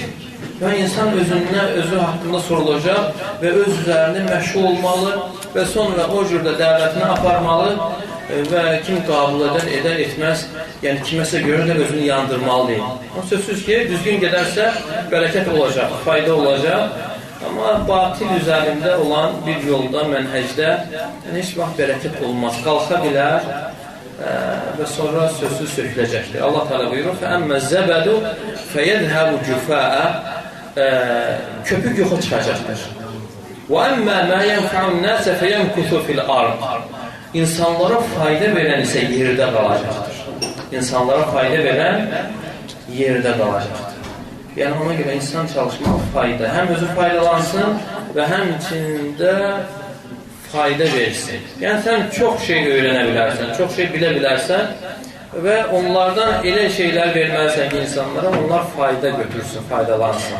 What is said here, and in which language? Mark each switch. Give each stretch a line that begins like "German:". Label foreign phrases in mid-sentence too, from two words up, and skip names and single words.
Azerbaijani: Və insan özü haqqında sorulacaq və öz üzərində məşğul olmalı və sonra o cürdə dəvətini aparmalı və kim qabul edər, etməz, yəni kiməsə görə də özünü yandırmalıyım. Sözsüz ki, düzgün gedərsə bərəkət olacaq, fayda olacaq. Amma batil üzərində olan bir yolda, mənhəcdə heç vaxt bərəkət olmaz. Qalxa bilər və sonra sözsüz söküləcəkdir. Allah Teala buyurur,
Arabic: فَأَمَّا الزَّبَدُ فَيَذْهَبُ جُفَاءَ
Azerbaijani: köpük yoxa çıxacaqdır.
Arabic: وَأَمَّا مَا يَنْفَعُ النَّاسَ فَيَمْكُثُ فِي الْأَرْضِ
Azerbaijani: İnsanlara fayda verən isə yerdə qalacaqdır. İnsanlara fayda verən yerdə qalacaqdır. Yəni, ona görə insan çalışmaq fayda. Həm özü faydalansın və həmçində fayda versin. Yəni, sən çox şey öyrənə bilərsən, çox şey bilə bilərsən və onlardan elə şeylər verməlisən ki, insanlara onlar fayda götürsün, faydalansın.